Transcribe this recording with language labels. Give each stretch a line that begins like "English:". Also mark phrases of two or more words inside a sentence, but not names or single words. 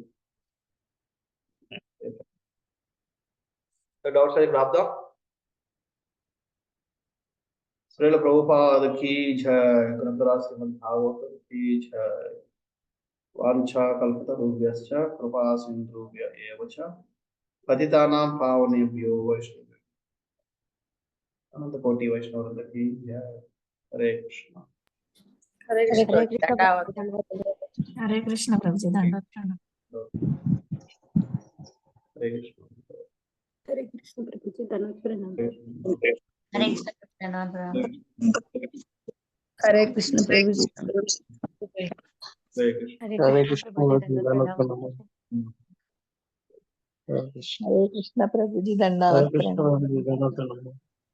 Telugu: డౌట్స్ అయితే రాద్దాం.
Hindi: శ్రీల ప్రభుపాద की जय, ग्रंथराज श्रीमद् भागवत की जय.
Sanskrit: वाञ्छा कल्पतरुभ्यश्च कृपा सिन्धुभ्य एव च पतितानां पावनेभ्यो वैष्णवेभ्यो अनंतकोटि वैष्णववृंद
Hindi: की जय. हरे कृष्ण.
Telugu: హరే హరే కృష్ణ కృష్ణ దండావత్ హరే కృష్ణ ప్రభుజీ దండవత్ ప్రణామం.
Hindi: हरे कृष्ण.
Telugu: హరే కృష్ణ ప్రభుజీ దండావత్ ప్రణామం. హరే కృష్ణ దండవత్ ప్రణామం. హరే కృష్ణ ప్రభుజీ
Hindi: हरे कृष्ण.
Telugu: హరే కృష్ణ ప్రభుజీ దండవత్ ప్రణామం. హరే కృష్ణ హరే కృష్ణ ప్రభుజీ దండవత్ ప్రణామం.